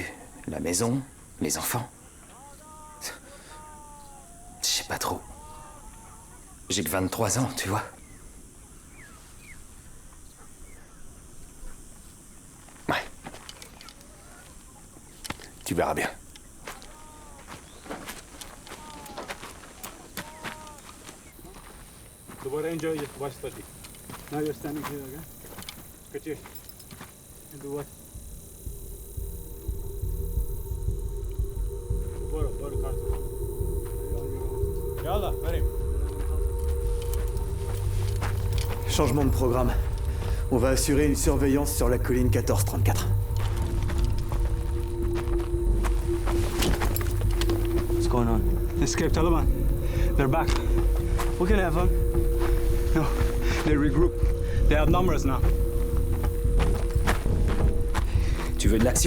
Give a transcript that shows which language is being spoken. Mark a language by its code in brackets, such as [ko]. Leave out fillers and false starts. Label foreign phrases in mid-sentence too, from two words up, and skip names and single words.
[fr] La maison, les enfants. Je sais pas trop. J'ai que 23 ans, tu vois. Ouais. Tu verras bien. [fa] دوباره اینجا واسطادی. [en] Now you're standing here again. Kaçır. Do what? [fa] برو کارت. يلا بريم. [fr] Changement de programme. On va assurer une surveillance sur la colline 1434. [en] What's going on? Escape Taliban. They're back. We can have them. No, they regroup. They have numbers now. [fr] Tu veux de l'action?